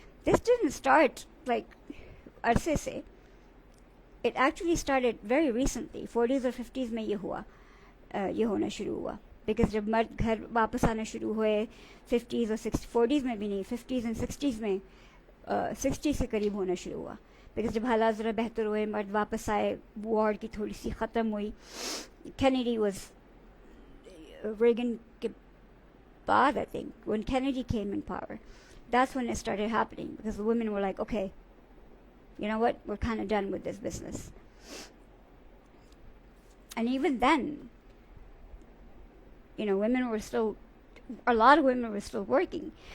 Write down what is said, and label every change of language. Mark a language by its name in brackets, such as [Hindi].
[English] This didn't start like [Hindi] अरसे से. [English] It actually started very recently, 40s or 50s [Hindi] में ये होना शुरू हुआ. Because जब मर्द घर वापस आना शुरू हुए 50s और 40s में भी नहीं, [English] 50s and 60s [Hindi] में 60 से करीब होना शुरू हुआ. Because जब हालात ज़रा बेहतर हुए, मर्द वापस आए, वॉर की थोड़ी सी ख़त्म हुई. [English] Kennedy was Reagan [Hindi] के बाद, [English] I think, when Kennedy came in power, that's when it started happening. Because the women were like, okay, you know what, we're kind of done with this business. And even then, women were still, a lot of women were still working.